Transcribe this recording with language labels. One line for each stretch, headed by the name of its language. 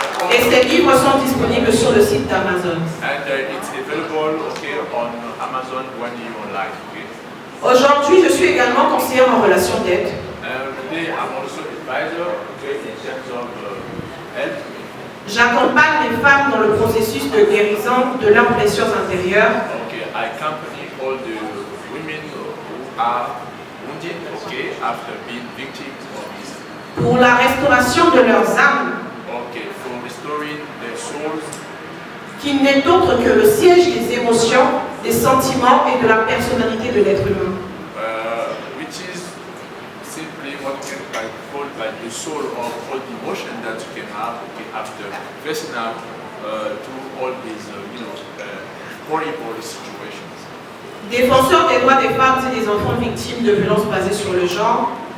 French: Et ces livres sont disponibles sur le site d'Amazon.
English: and it's available on Amazon when you online.
French: Aujourd'hui, je suis également conseillère en relations d'aide.
English: Today I'm also advisor in terms of help.
French: J'accompagne les femmes dans le processus de guérison de leurs blessures intérieures.
English: Okay, I accompany all the women who are wounded, after being victims of this.
French: Pour la restauration de leurs âmes,
English: Okay, for restoring their souls,
French: qui n'est autre que le siège des émotions, des sentiments et de la personnalité de l'être humain.
English: which is simply what can be called like the soul of all the emotion that you can have after facing up to all these horrible situations.
French: Défenseur des droits des femmes et des enfants victimes de violences basées sur le genre,